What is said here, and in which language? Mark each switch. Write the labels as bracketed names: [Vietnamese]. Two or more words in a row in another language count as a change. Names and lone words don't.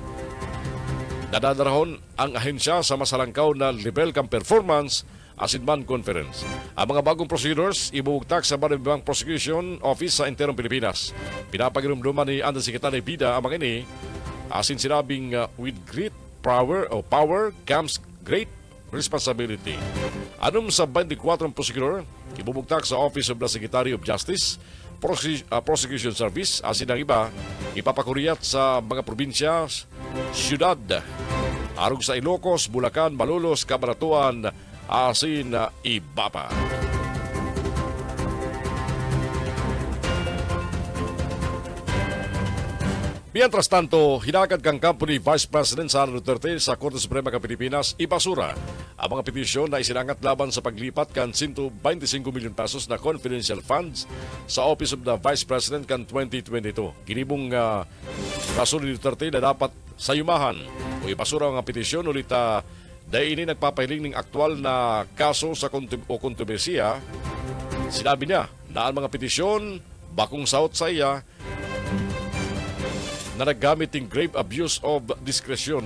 [Bikol] Nadadarahon ang ahensya sa masalangkaw na level kang performance asin man conference. Ang mga bagong procedures ibubugtak sa Baribang Prosecution Office sa Interong Pilipinas. Pinapagirumduman ni Undersecretary Bida ang mga ini asin sinabing [English] with great power comes great responsibility. [Bikol] Anong sa 24 prosecutor ibubugtak sa Office of the Secretary of Justice Prosecution Service asin ang iba ipapakuriyat sa mga probinsya, syudad, arog sa Ilocos, Bulacan, Malolos, Cabanatuan, asin iba pa. [Spanish] Mientras tanto, [Bikol] hinagad kang kampo ni Vice President Sara Duterte sa Korte Suprema ng Pilipinas ipasura ang mga petisyon na isinangat laban sa paglipat kan 125 milyon pesos na confidential funds sa Office of the Vice President kan 2022. Ginibong kaso ni Duterte na dapat sayumahan o ipasura ang petisyon ulit dahil ini nagpapahiling ng aktual na kaso sa kontrobersiya. Sinabi niya na ang mga petisyon bakong saot sa iya na naggamit ng [English] grave abuse of discretion.